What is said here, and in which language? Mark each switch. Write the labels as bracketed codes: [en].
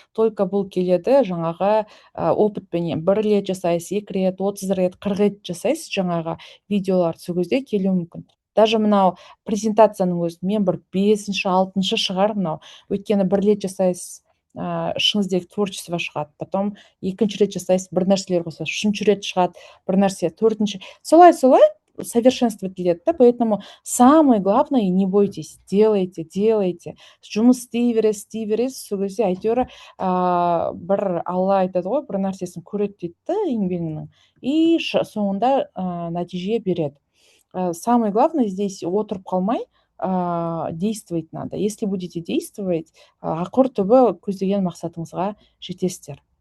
[kk] Только бұл келеді жаңағы опытпенен. 1 рет жасайсыз, 2 рет, 30 рет, 40 рет жасайсыз жаңағы видеолар сол кезде келуі мүмкін. Даже мынау презентацияның өзі мен бір 5-ші, 6-шы шығар мынау. Өйткені 1 рет жасайсыз, ішіңіздегі творчество шығады. Потом 2-ші рет жасайсыз, бір нәрселер қосасыз, 3-ші рет шығады бір нәрсе, 4-ші. Солай совершенствовать етеді. [ru] Поэтому самое главное, не бойтесь, делайте. [kk] Жұмыс істей бересіз, сол кезде әйтеуір бір Алла айтады ғой, бір нәрсесін көреді дейді еңбегінің, и соңында нәтиже береді. [ru] Самое главное здесь [kk] отырып қалмай, [ru] действовать надо. Если будете действовать, [kk] ақыр түбі көздеген мақсатыңызға жетесіздер.